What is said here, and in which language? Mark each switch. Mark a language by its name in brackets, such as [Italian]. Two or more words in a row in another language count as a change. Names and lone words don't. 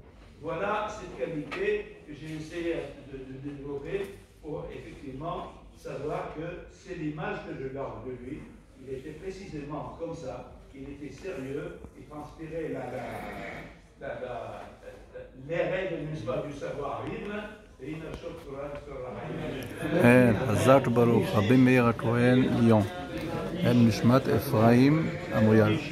[French] Voilà cette qualité que j'ai essayé de développer pour effectivement savoir que c'est l'image que je garde de lui. Il était précisément comme ça, il était sérieux, il transpirait les règles, n'est-ce pas, du savoir-vivre. [Hebrew] חזק וברוך, רבי מאיר הכהן, ליון. אל נשמת אפרים עמויאל.